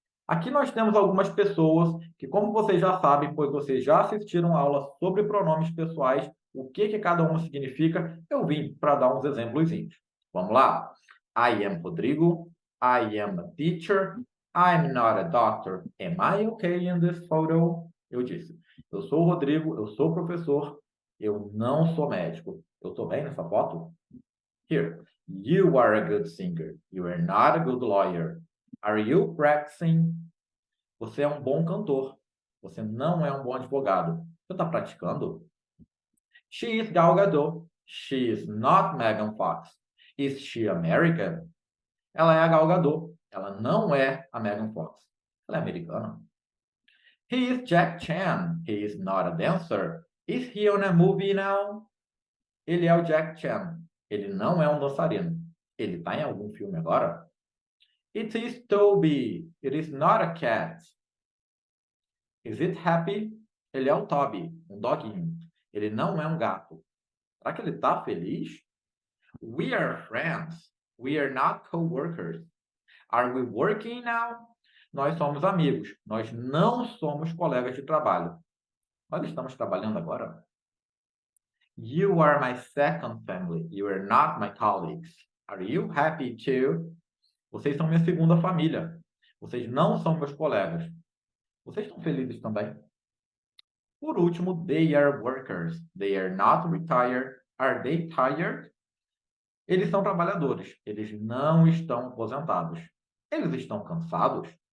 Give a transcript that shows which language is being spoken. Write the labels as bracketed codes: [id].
[pt] Aqui nós temos algumas pessoas que, como vocês já sabem, pois vocês já assistiram a aula sobre pronomes pessoais, o que cada uma significa, eu vim para dar uns exemplos. Vamos lá? [en] I am Rodrigo. I am a teacher. I'm not a doctor. Am I okay in this photo? [pt] Eu disse, eu sou o Rodrigo, eu sou professor, eu não sou médico. Eu estou bem nessa foto? [en] Here, you are a good singer. You are not a good lawyer. Are you practicing? [pt] Você é um bom cantor. Você não é um bom advogado. Você está praticando? [en] She is Gal Gadot. She is not Megan Fox. Is she American? [pt] Ela é a Gal Gadot. Ela não é a Megan Fox. Ela é americana. [en] He is Jack Chan. He is not a dancer. Is he on a movie now? [pt] Ele é o Jack Chan. Ele não é um dançarino. Ele está em algum filme agora? [en] It is Toby. It is not a cat. Is it Happy? [pt] Ele é o Toby, um doguinho. Ele não é um gato. Será que ele está feliz? [en] We are friends. We are not coworkers. Are we working now? [pt] Nós somos amigos. Nós não somos colegas de trabalho. Nós estamos trabalhando agora? [en] You are my second family. You are not my colleagues. Are you happy too? [pt] Vocês são minha segunda família. Vocês não são meus colegas. Vocês estão felizes também? Por último, [en] they are workers. They are not retired. Are they tired? [pt] Eles são trabalhadores. Eles não estão aposentados. Eles estão cansados?